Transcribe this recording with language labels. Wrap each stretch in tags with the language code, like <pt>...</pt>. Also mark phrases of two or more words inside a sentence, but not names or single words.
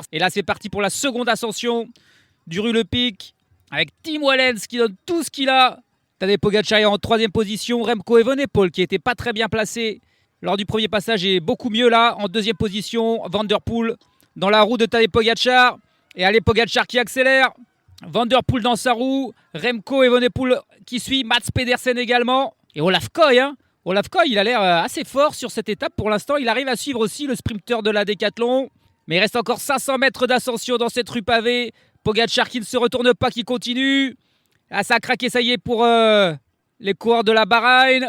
<fr>Et là, c'est parti pour la seconde ascension du Rue Le Pic avec Tim Wellens qui donne tout ce qu'il a. Tadej Pogačar est en troisième position. Remco Evenepoel qui n'était pas très bien placé lors du premier passage est beaucoup mieux là. En deuxième position, Van der Poel dans la roue de Tadej Pogačar. Et allez, Pogačar qui accélère. Van der Poel dans sa roue. Remco Evenepoel qui suit. Mats Pedersen également. Et Olaf Koy, Olaf Koy, il a l'air assez fort sur cette étape. Pour l'instant, il arrive à suivre aussi le sprinter de la Décathlon. Mais il reste encore 500 mètres d'ascension dans cette rue pavée. Pogačar qui ne se retourne pas, qui continue. Ah, ça a craqué, ça y est, pour les coureurs de la Bahreïn.</fr>